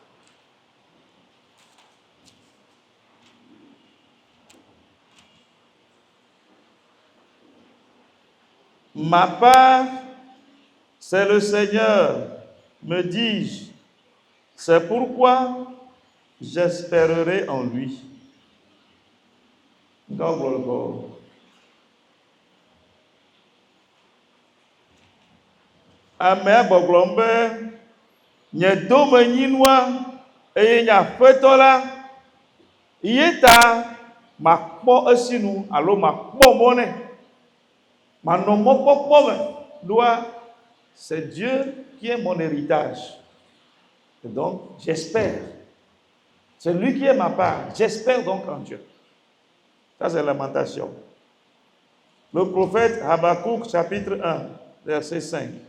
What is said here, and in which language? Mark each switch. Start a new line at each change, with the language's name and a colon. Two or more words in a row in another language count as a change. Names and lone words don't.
French: Ma part, c'est le Seigneur, me dis-je. C'est pourquoi j'espérerai en lui.
Ewe: Ame gbɔgblɔm be nye domenyinua eye nye aƒetɔ la ye ta makpɔ esinu alo makpɔ mɔ nɛ manɔ mɔkpɔkpɔ me doa
French: c'est Dieu qui est mon héritage et donc j'espère c'est lui qui est ma part j'espère donc en Dieu. Ça c'est lamentation. Le prophète Habakkuk chapitre 1 verset 5.